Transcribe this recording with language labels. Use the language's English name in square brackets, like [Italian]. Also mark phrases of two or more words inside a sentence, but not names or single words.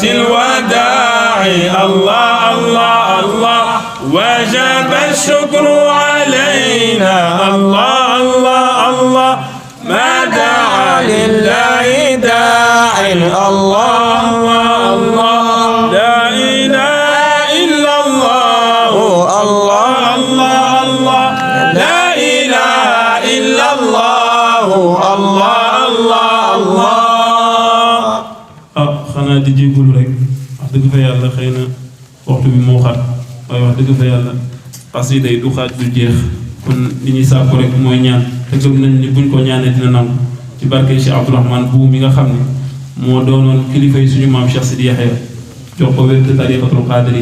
[Arabic] الوداع الله الله الله وجب الشكر علينا الله الله الله ما دعا لله داع الله الله لا إله إلا الله الله الله الله لا إله إلا الله الله الله الله [Wolof] xanaa di jégalu rek wax dëgg fa yàlla xëy na waxtu bi moo xat waaye wax dëgg fa yàlla xasida yi du xaaj du jeex kon li ñuy sàkku rek mooy ñaan te gëm nañ ni buñ ko ñaanee dina nangu ci barke Cheikh Abdourahmane bu mi nga xam ne moo doonoon kilifa yi suñu maam Cheikh Sidi Yaxya jox ko wér te [Arabic] الطريقة القادرية